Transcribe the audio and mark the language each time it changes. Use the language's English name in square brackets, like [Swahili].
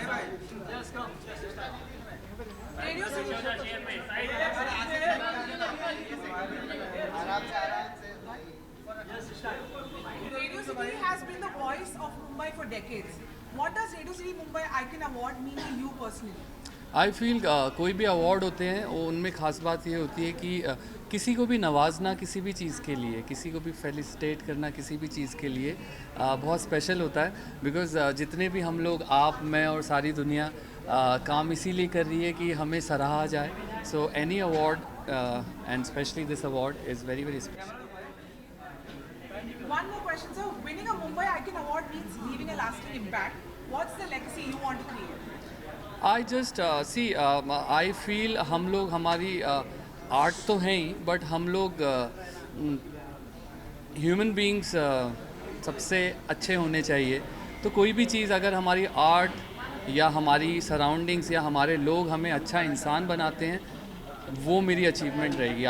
[English] Radio City has been the voice of Mumbai for decades. What does Radio City Mumbai Icon Award mean to you personally? I feel [Hindi] कोई भी award होते हैं वो उनमें ख़ास बात ये होती है कि किसी को भी नवाजना किसी भी चीज़ के लिए, किसी को भी फेलिसिटेट करना किसी भी चीज़ के लिए बहुत स्पेशल होता है। बिकॉज़ जितने भी हम लोग, आप, मैं और सारी दुनिया काम इसीलिए कर रही है कि हमें सराहा जाए। [English] So any award and specially this award is very very special. One more question, sir. Winning a Mumbai Icon Award means leaving a lasting impact. What's the legacy you want to create? I just see I feel [Hindi] हम लोग, हमारी art तो हैं ही, but हम लोग human beings सबसे अच्छे होने चाहिए। तो कोई भी चीज़ अगर हमारी आर्ट या हमारी सराउंडिंग्स या हमारे लोग हमें अच्छा इंसान बनाते हैं, वो मेरी अचीवमेंट रहेगी।